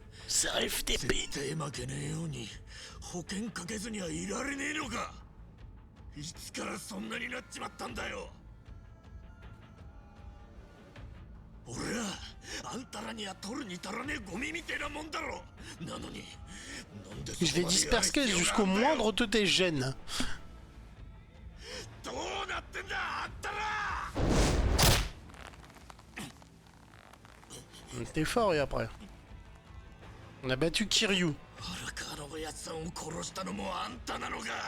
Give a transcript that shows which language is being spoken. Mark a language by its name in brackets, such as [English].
[Japanese] 絶対負けねえように保険かけずにはいられねえのか。いつからそんなになっちまったんだよ。俺はあんたらには取るに足らねえゴミみてえなもんだろ。なのになんで [French] Je vais disperser jusqu'au moindre de tes gènes. [Japanese] どうなってんだあんたら。 [French] T'es fort et après. On a battu Kiryu. [Japanese] 荒川のおやつさんを殺したのもあんたなのか。